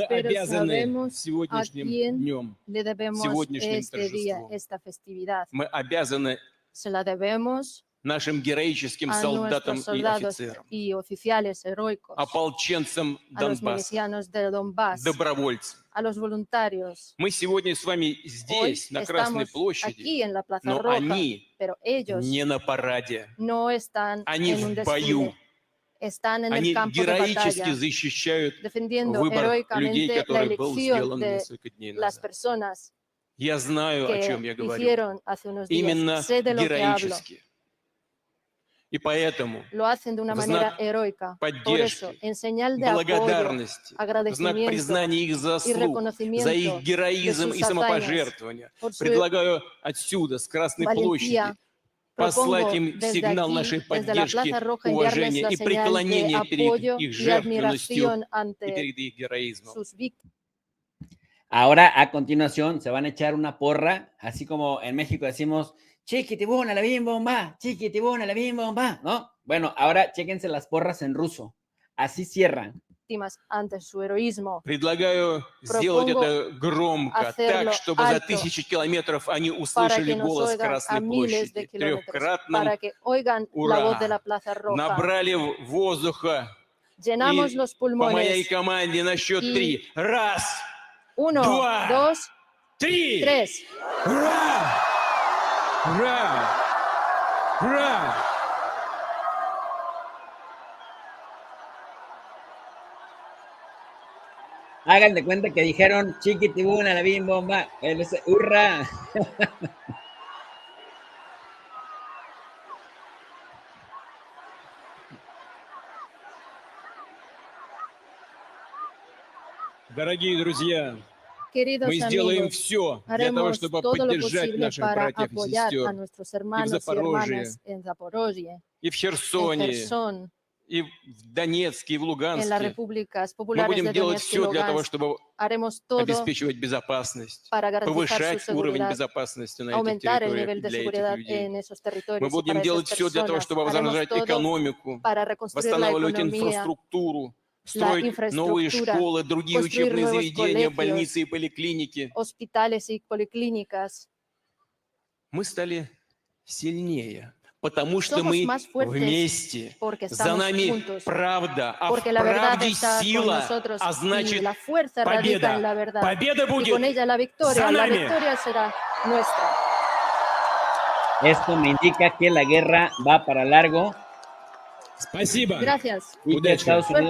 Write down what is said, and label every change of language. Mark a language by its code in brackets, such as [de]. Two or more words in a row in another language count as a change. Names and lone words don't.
[es] Pero [ru] обязаны [es] sabemos a [ru] сегодняшним [es] quién [ru] днем. [es] le debemos [ru] Сегодняшним [es] este día, [ru] торжеством. [es] esta festividad. [ru] Мы обязаны [es] Se la debemos [ru] нашим героическим [es] a [ru] солдатам [es] nuestros [ru] и [es] soldados [ru] офицерам, [es] y oficiales heroicos, [ru] ополченцам [es] a los [ru] Донбасса, [es] milicianos de Donbass, [ru] добровольцам. [es] a los voluntarios. [ru] Мы сегодня с вами [es] Hoy [ru] здесь, на Красной [es] estamos [ru] площади, [es] aquí en la Plaza [ru] но [es] Roja, [ru] они [es] pero ellos [ru] не на параде. [es] no están [ru] Они [es] en un [ru] в бою. [es] desfile, están en [ru] Они [es] el campo de [ru] героически [es] batalla, [ru] защищают [es] defendiendo [ru] выбор людей, [es] heroicamente la [ru] который был [es] elección [ru] сделан [es] de [ru] несколько дней [es] las [ru] назад. [es] personas [ru] Я знаю, о чем я [es] que [ru] говорю. [es] hicieron hace unos días. [ru] Именно [es] Sé de lo que hablo. [ru] героически. И поэтому [es] Lo hacen de una [ru] в [es] manera [ru] знак [es] heroica. Por eso, [ru] поддержки, [es] en señal de apoyo, [ru] благодарности, в знак [es] agradecimiento [ru] признания их [es] y [ru] заслуг, за [es] reconocimiento [ru] их [es] de [ru] героизм [es] sus [ru] и [es] hazañas, [ru] самопожертвование, [es] por su [ru] предлагаю отсюда, с Красной площади, [es] valentía, [ru] послать [es] propongo [ru] им [es] desde [ru] сигнал [es] aquí, [ru] нашей [es] desde la [ru] поддержки, [es] Plaza Roja, enviarles [ru] уважения [es] la [ru] и [es] señal de [ru] преклонения перед [es] apoyo [ru] их [es] y [ru] жертвенностью [es] admiración [ru] и [es] ante [ru] перед их героизмом. [es] sus víctimas. Ahora, a continuación, se van a echar una porra, así como en México decimos, chiquitibuna la bim bomba, chiquitibuna la bim bomba, ¿no? Bueno, ahora chéquense las porras en ruso. Así cierran. Ante su heroísmo. [ru] Предлагаю сделать [es] Propongo [ru] это громко, [es] hacerlo [ru] так, чтобы за [es] alto, [ru] тысячи километров они [es] para [ru] услышали [es] que nos [ru] голос [es] oigan a [ru] Красной [es] miles de [ru] площади. [es] kilómetros, [ru] Трехкратным [es] para que oigan [ru] ура! [es] la voz de la Plaza Roja. [ru] Набрали воздуха [es] Llenamos [ru] И [es] los [ru] по моей [es] pulmones. [ru] команде на счет [es] Y- [ru] 3. Раз, [es] 1, Dua. 2, 3. 3. [ru] Ура! Ура! Ура! [es] Hagan de cuenta que dijeron chiquitibuna, la bim bomba, hurra. [ru] Дорогие друзья, [es] Queridos [ru] мы сделаем [es] amigos, [ru] все для того, [es] haremos [ru] чтобы [es] todo lo [ru] поддержать [es] posible [ru] наших [es] para [ru] братьев и [es] apoyar a [ru] сестер [es] nuestros hermanos y [ru] Запорожье, [es] hermanas en Zaporozhye, [ru] и в [es] en [ru] Херсоне, [es] Gerson, [ru] и в Донецке, и в [es] en las [ru] Луганске. [es] repúblicas [ru] Мы [es] populares [ru] будем [es] de [ru] делать [es] Donetsk y [ru] все для того, [es] Lugansk. [ru] чтобы [es] Haremos todo [ru] обеспечивать безопасность, [es] para garantizar su [ru] повышать уровень [es] seguridad, [ru] безопасности на этих [es] aumentar el [ru] территориях [es] nivel de [ru] для этих [es] seguridad [ru] людей. [es] en esos [ru] Мы [es] territorios y [ru] будем [es] para esas [ru] делать все для того, [es] personas. [ru] чтобы [es] Haremos [ru] возрождать [es] todo [ru] экономику, [es] para reconstruir la [ru] восстанавливать [es] economía, [ru] инфраструктуру, [es] la [ru] строить новые [es] infraestructura, [ru] школы, другие [es] construir [ru] учебные [es] nuevos [ru] заведения, [es] colegios, [ru] больницы и поликлиники. [es] hospitales y policlínicas. [ru] Мы стали сильнее, потому что [es] Somos [ru] мы [es] más fuertes [ru] вместе. [es] porque [ru] За [es] estamos [ru] нами [es] juntos, [ru] правда, а в [es] porque la verdad [ru] правде [es] está con [ru] сила, [es] nosotros [ru] а [es] y [ru] значит [es] la fuerza radica en la [ru] победа. [es] verdad. [ru] Победа [es] Y con [ru] будет [es] ella la [ru] за [es] victoria [ru] нами. [es] será nuestra. Esto me indica que la guerra va para largo [ru] Спасибо. [es] Gracias. y que a Estados Unidos